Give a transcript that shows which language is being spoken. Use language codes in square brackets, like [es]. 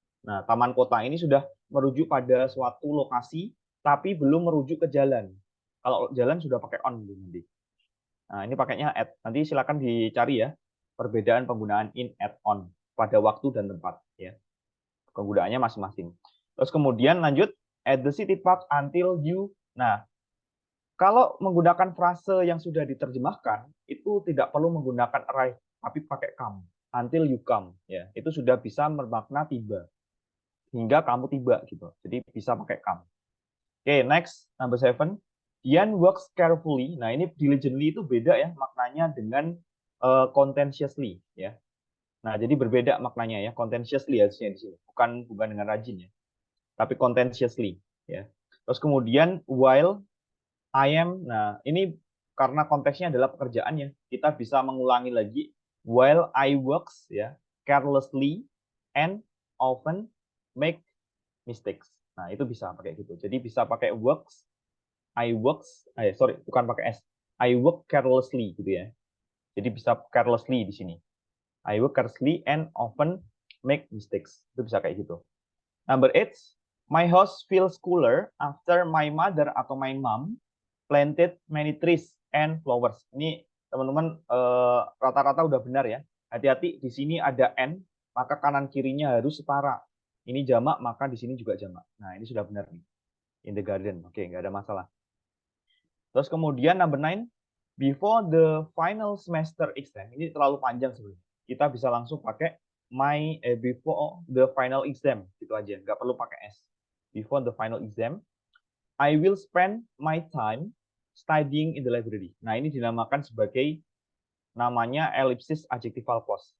[id] Nah, taman kota ini sudah merujuk pada suatu lokasi, tapi belum merujuk ke jalan. Kalau jalan sudah pakai on nanti. Nah, ini pakainya at. Nanti silakan dicari ya perbedaan penggunaan in, at, on pada waktu dan tempat ya. Penggunaannya masing-masing. Terus kemudian [en] lanjut at the city park until you. [id] Nah, kalau menggunakan frase yang sudah diterjemahkan itu tidak perlu menggunakan arrive, tapi pakai come. [en] Until you come ya. [id] Itu sudah bisa bermakna tiba. Hingga kamu tiba gitu. Jadi bisa pakai come. Oke, [en] next number 7. Dian works carefully. [id] Nah, ini diligently itu beda ya maknanya dengan conscientiously ya. Nah, jadi berbeda maknanya ya, conscientiously harusnya di sini. Bukan dengan rajin ya. Tapi conscientiously ya. Terus kemudian [en] while I am. [id] Nah, ini karena konteksnya adalah pekerjaan ya. Kita bisa mengulangi lagi [en] while I works ya, carelessly and often make mistakes. [id] Nah, itu bisa pakai gitu. Jadi bisa pakai works, bukan pakai s. [en] I work carelessly [id] gitu ya. Jadi bisa carelessly di sini. [en] I work carelessly and often make mistakes. [id] Itu bisa kayak gitu. [en] Number 8, my house feels cooler after my mother [id] atau [en] my mom planted many trees and flowers. [id] Ini teman-teman rata-rata udah benar ya. Hati-hati, di sini ada and, maka kanan kirinya harus setara. Ini jamak, maka di sini juga jamak. Nah, ini sudah benar nih. [en] In the garden. [id] Oke, nggak ada masalah. Terus kemudian [en] number 9, before the final semester exam. [id] Ini terlalu panjang sebenarnya. Kita bisa langsung pakai [en] before the final exam. [id] Gitu aja, nggak perlu pakai S. [en] Before the final exam, I will spend my time studying in the library. [id] Nah, ini dinamakan sebagai namanya ellipsis adjectival clause.